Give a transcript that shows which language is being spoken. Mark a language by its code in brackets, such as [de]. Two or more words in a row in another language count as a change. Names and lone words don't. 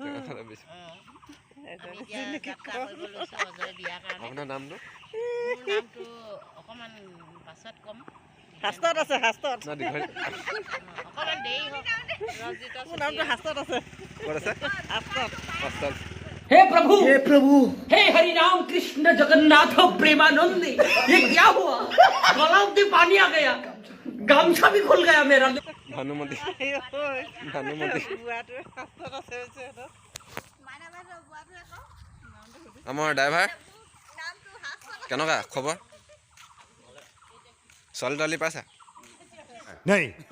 [as] আমি এতিয়া যাত্ৰা কৰিব লৈছোঁ অজয় বিয়াৰ কাৰণে। আপোনাৰ নামটো? মোৰ নামটো অকণমান পাছত ক'ম। হাস্তত আছে, হাস্তত না দীঘল অকণমান দেৰি হওক। মোৰ নামটো হাস্তত আছে। ক'ত আছে? হাস্তত। [hi] हे प्रभु हे हरि राम कृष्ण जगन्नाथ प्रेमानंद, ये क्या हुआ? गलाव में पानी आ गया, गामछा भी खुल गया मेरा। [as] भानुमती আমাৰ ড্ৰাইভাৰ কেনেকুৱা খবৰ? ছোৱালী তোৱালী পাইছা? নাই